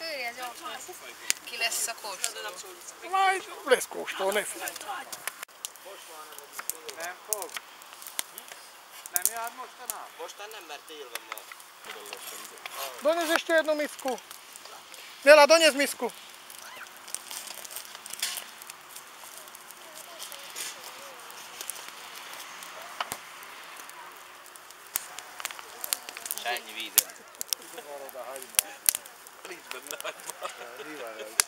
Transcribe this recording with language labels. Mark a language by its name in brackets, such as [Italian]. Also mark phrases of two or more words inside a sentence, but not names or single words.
[Hungarian] Ki lesz a kóstoló? Majd lesz kóstoló, ne félj. Nem fog? Nem jár mostanában? Mostan nem, mert tél van ma. [Polish] Donies jeszcze jedną misku. Miela, donieś misku. [Hungarian] Ennyi vízen. Nincs benne hagyma.